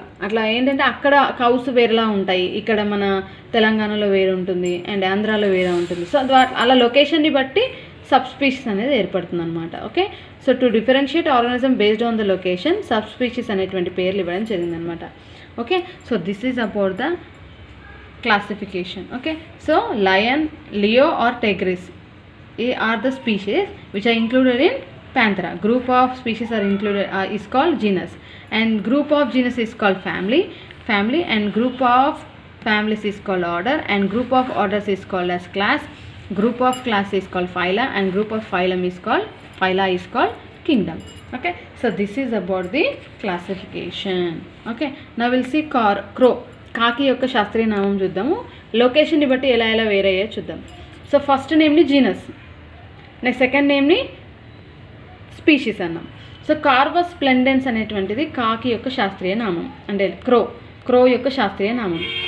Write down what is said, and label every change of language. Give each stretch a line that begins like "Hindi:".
Telugu: అట్లా ఏంటంటే అక్కడ కౌస్ వేరేలా ఉంటాయి, ఇక్కడ మన తెలంగాణలో వేరే ఉంటుంది అండ్ ఆంధ్రాలో వేరే ఉంటుంది. సో అలా లొకేషన్ని బట్టి సబ్ స్పీషీస్ అనేది ఏర్పడుతుంది అనమాట.
English: okay, so to differentiate organism based on the location subspecies
Telugu: అనేటువంటి పేర్లు ఇవ్వడం జరిగిందనమాట.
English: Okay, so this is about the classification. Okay, so lion, leo or tigris are the species which are included in Panthera. Group of species are included is called genus, and group of genus is called family, and group of families is called order, and group of orders is called as class, group of class is called phyla, and group of phylum is called kingdom. Okay, so this is about the classification. Okay, now we'll see crow.
Telugu: కాకి యొక్క శాస్త్రీయ నామం చూద్దాము, లొకేషన్ని బట్టి ఎలా వేరే అయ్యో చూద్దాం. So first నేమ్ని genus, next second నేమ్ని species అన్నాం. సో కార్వస్ స్ప్లెండెన్స్ అనేటువంటిది కాకి యొక్క శాస్త్రీయ నామం, అంటే క్రో యొక్క శాస్త్రీయ నామం.